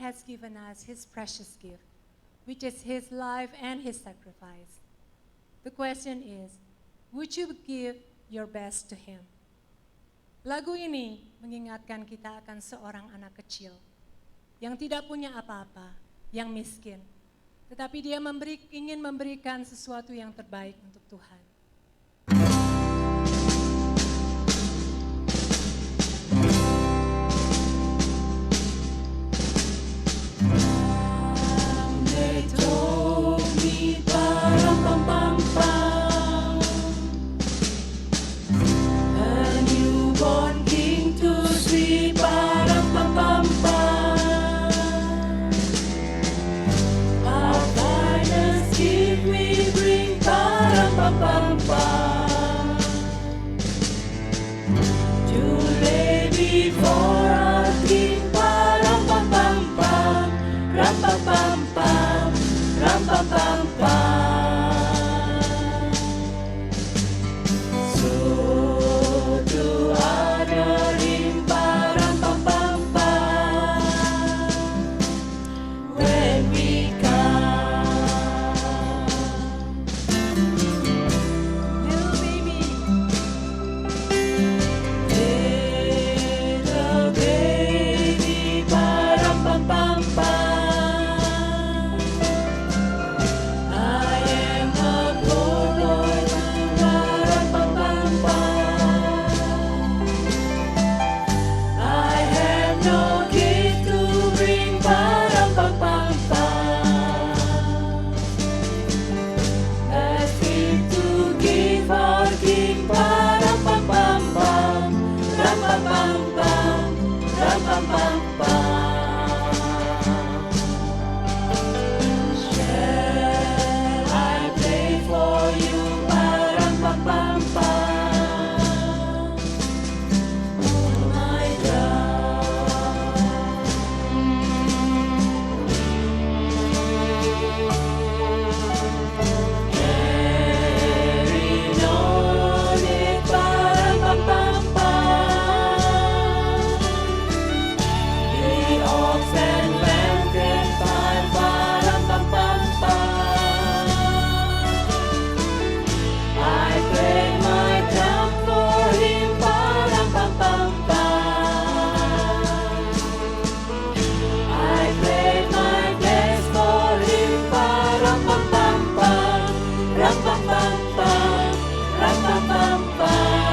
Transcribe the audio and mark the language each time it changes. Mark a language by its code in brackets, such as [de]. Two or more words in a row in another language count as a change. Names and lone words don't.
[en] given us His precious gift, which is His life and His sacrifice. The question is, would you give your best to Him? [id] Lagu ini mengingatkan kita akan seorang anak kecil yang tidak punya apa-apa, yang miskin. Tetapi dia ingin memberikan sesuatu yang terbaik untuk Tuhan. [en] They told me, pa-ram-pam-pam-pam, a newborn king to see, pa-ram-pam-pam-pam. Our finest gift we bring, pa-ram-pam-pam-pam, to lay before our king, pa-ram-pam-pam-pam, ram-pam-pam-pam, ram-pam-pam-pam. So to honor Him, pa-ram-pam-pam-pam, when we come. Little baby, Little baby, pa-ram-pam-pam-pam, I am a poor boy, pa-ram-pam-pam-pam. I have no gift to bring, pa-ram-pam-pam-pam. A gift to give our King, pa-ram-pam-pam-pam, ram-pam-pam-pam, ram-pam-pam-pam. Shall I play for you, pa-ram-pam-pam-pam, oh my God. Carry on it, pa-ram-pam-pam-pam, the ox and lamb can find, pa-ram-pam-pam-pam. I play my drum for Him, pa-ram-pam-pam-pam. I play my best for Him, pa-ram-pam-pam-pam, ram-pam-pam-pam, ram-pam-pam-pam.